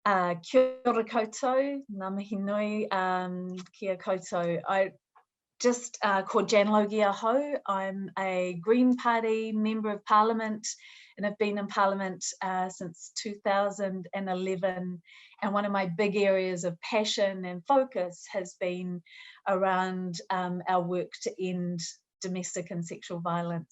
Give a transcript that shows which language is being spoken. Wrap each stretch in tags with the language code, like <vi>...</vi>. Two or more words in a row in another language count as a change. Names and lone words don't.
<mi>Kia ora koutou, ngā mihi nui, kia koutou.</mi> <en>I just called Jan Logie MP. I'm a Green Party Member of Parliament and have been in Parliament since 2011. And one of my big areas of passion and focus has been around our work to end domestic and sexual violence.</en>